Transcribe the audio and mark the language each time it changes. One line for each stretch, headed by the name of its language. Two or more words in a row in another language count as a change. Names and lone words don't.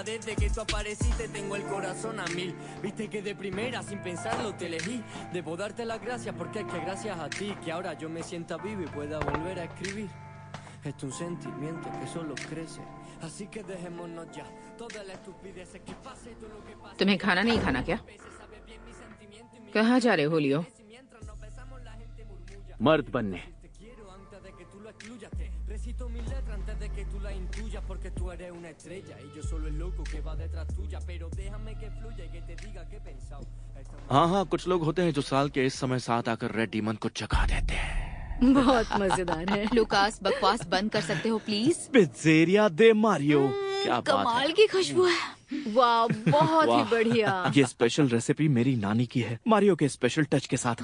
Spanish: Desde que tú apareciste tengo el corazón a 1000. Viste que de primera sin pensarlo te elegí. Debo darte las gracias porque es que gracias a ti que ahora yo me sienta vivo y pueda volver a escribir. Esto es un sentimiento que solo crece. Así que dejémonos ya toda la estupidez que pase y todo lo que pase.
Hindi: तुम्हें खाना नहीं खाना क्या? कहाँ जा रहे हो लियो? मर्द बनने।
Spanish: Recito mi letra antes de que tú la intuyas, porque tú eres una estrella y yo solo el loco que va detrás tuya. Pero déjame que fluya y que te diga qué he pensado.
Hindi: हाँ हाँ, कुछ लोग होते हैं जो साल के इस समय साथ आकर रेड डीमन को जगा देते हैं। बहुत मजेदार है। लुकास बकवास बंद कर सकते हो प्लीज? पिज़्ज़ेरिया दे मारियो। क्या बात है। कमाल की खुशबू है। वाह, बहुत ही बढ़िया। ये
English: special recipe
Hindi: मेरी नानी की है, मारियो के
English: special touch
Hindi: के साथ।